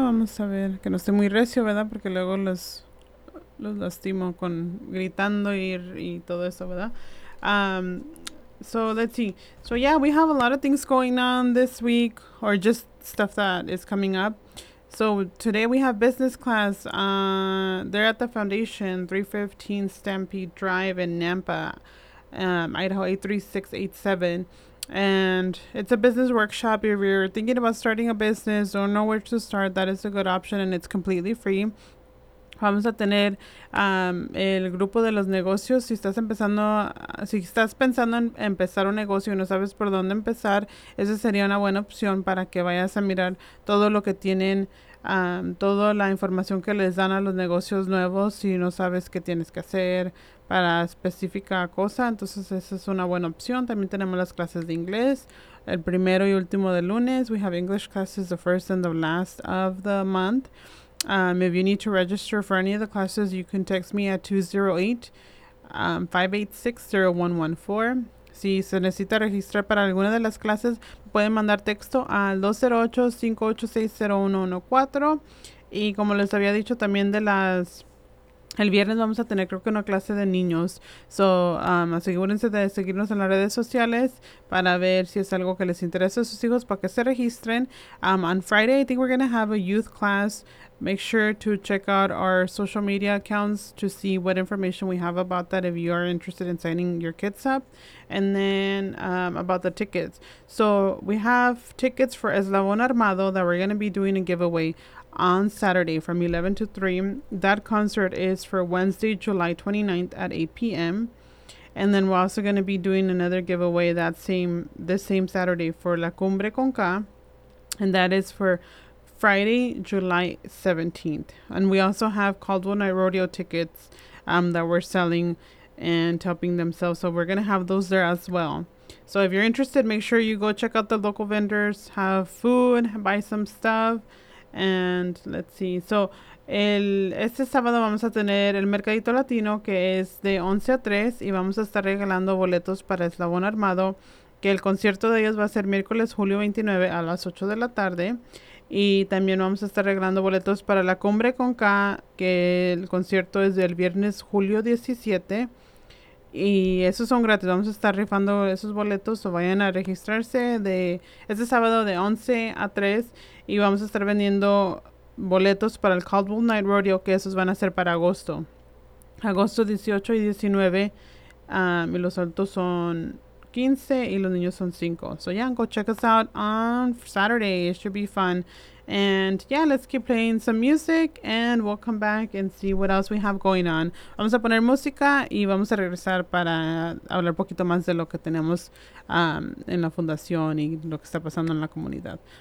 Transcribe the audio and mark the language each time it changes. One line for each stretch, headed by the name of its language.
Spanish: Vamos a ver que no esté muy recio, ¿verdad? Porque luego los lastimo con gritando y todo eso, ¿verdad?
English: So let's see. So yeah, we have a lot of things going on this week, or just stuff that is coming up. So today we have business class. They're at the foundation, 315 Stampede Drive in Nampa, Idaho 83687. And it's a business workshop. If you're thinking about starting a business, don't know where to start, that is a good option, and it's completely free.
Spanish: Vamos a tener el grupo de los negocios. Si estás pensando en empezar un negocio y no sabes por dónde empezar, esa sería una buena opción para que vayas a mirar todo lo que tienen, toda la información que les dan a los negocios nuevos. Si no sabes qué tienes que hacer para específica cosa, entonces esa es una buena opción. También tenemos las clases de inglés, el primero y último de lunes.
English: We have English classes the first and the last of the month. If you need to register for any of the classes, you can text me at 208-586-0114.
Spanish: Si se necesita registrar para alguna de las clases, pueden mandar texto al 208-586-0114. Y como les había dicho, también de las... El viernes vamos a tener creo que una clase de niños. So, asegúrense de seguirnos en las redes sociales para ver si es algo que les interesa a sus hijos para que se registren.
English: On Friday, I think we're going to have a youth class. Make sure to check out our social media accounts to see what information we have about that if you are interested in signing your kids up. And then about the tickets. So we have tickets for Eslabón Armado that we're going to be doing a giveaway on Saturday from 11 to 3. That concert is for Wednesday, July 29th at 8 p.m. And then we're also going to be doing another giveaway this same Saturday for La Cumbre Conca. And that is for Friday, July 17th. And we also have Caldwell Night Rodeo tickets that we're selling and helping them sell. So we're going to have those there as well. So if you're interested, make sure you go check out the local vendors, have food, buy some stuff. And let's see.
Spanish: So este sábado vamos a tener el Mercadito Latino, que es de 11 a 3. Y vamos a estar regalando boletos para Eslabón Armado, que el concierto de ellos va a ser miércoles, julio 29, a las 8 de la tarde. Y también vamos a estar regalando boletos para la Cumbre Conca, que el concierto es del viernes, julio 17. Y esos son gratis. Vamos a estar rifando esos boletos, o vayan a registrarse este sábado de 11 a 3. Y vamos a estar vendiendo boletos para el Caldwell Night Rodeo, que esos van a ser para agosto. Agosto 18 y 19. Y los adultos son 15 y los niños son 5.
English: So yeah, go check us out on Saturday. It should be fun. And yeah, let's keep playing some music and we'll come back and see what else we have going on.
Spanish: Vamos a poner música y vamos a regresar para hablar un poquito más de lo que tenemos en la fundación y lo que está pasando en la comunidad.